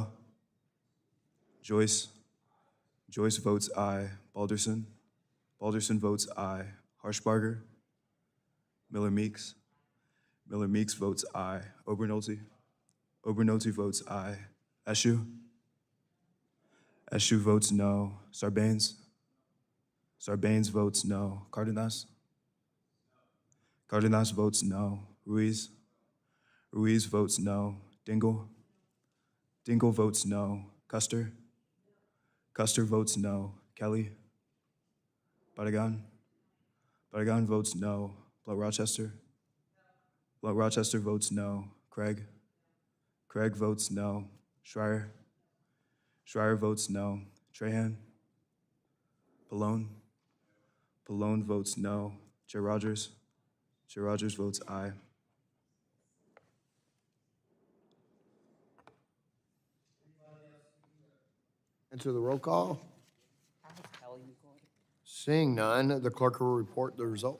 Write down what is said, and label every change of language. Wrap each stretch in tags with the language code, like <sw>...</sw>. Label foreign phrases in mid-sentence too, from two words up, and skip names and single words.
<en>Joyce. Joyce votes aye. Balderson. Balderson votes aye. Harshbarger. Miller Meeks. Miller Meeks votes aye. Obernolte. Obernolte votes aye. Eshu. Eshu votes no. Sarbanes. Sarbanes votes no. Cardenas. Cardenas votes no. Ruiz. Ruiz votes no. Dingell. Dingell votes no. Custer. Custer votes no. Kelly. Barragan. Barragan votes no. Blow Rochester. Rochester votes no. Craig? Craig votes no. Schreier? Schreier votes no. Trahan? Pallone? Pallone votes no. Chair Rogers? Chair Rogers votes aye. Enter the roll call. Seeing none, the clerk will report the result.</en>